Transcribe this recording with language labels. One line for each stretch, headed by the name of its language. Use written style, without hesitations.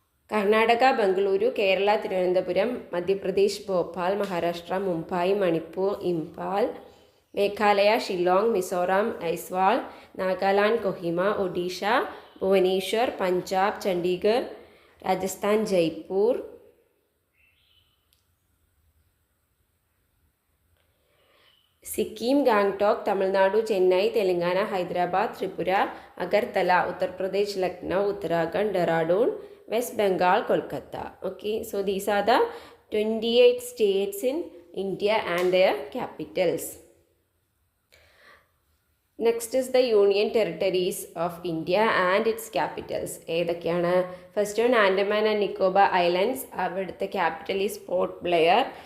Malayalam: Karnataka Bengaluru, Kerala Thiruvananthapuram, Madhya Pradesh Bhopal, Maharashtra Mumbai, Manipur Imphal, Meghalaya Shillong, Mizoram Aizawl, Nagaland Kohima, Odisha Bhubaneswar, Punjab Chandigarh, Rajasthan Jaipur, Sikkim Gangtok, Tamil Nadu Chennai, Telangana Hyderabad, Tripura Agartala, Uttar Pradesh Lucknow, Uttarakhand Dehradun, West Bengal, Kolkata.
English: Okay, so these are the 28 states in India and their capitals. Next is the Union Territories of India and its capitals.
Malayalam: ഏതൊക്കെയാണ്?
English: First one Andaman and Nicobar islands. അവിടുത്തെ capital is Port Blair.